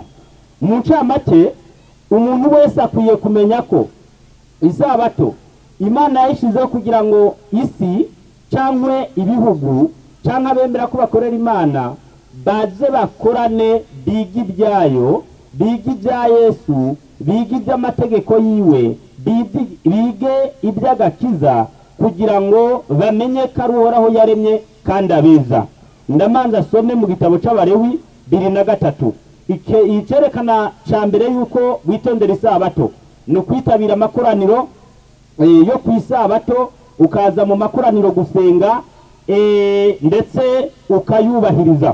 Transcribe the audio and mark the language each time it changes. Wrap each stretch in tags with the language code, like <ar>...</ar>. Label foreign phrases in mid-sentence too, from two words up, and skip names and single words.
<rn>Mu ncamake, umuntu wese akwiye kumenya ko isabato Imana yayishizeho kugira ngo isi cyangwa ibihugu cyangwa bemera ko bakorera Imana baze bakorane, biga ibyayo, biga ibya Yesu, biga iby'amategeko yiwe, bige iby'agakiza, kugira ngo bamenye ko ari Uhoraho yaremye kandi abeza. Ndamanza some mu gitabo c'Abalewi 2:3. Icerekana ca mbere yuko witondera isabato ni kwitabira amakoraniro yo ku isabato, ukaza mu makoraniro gusenga ndetse ukayubahiriza.</rn>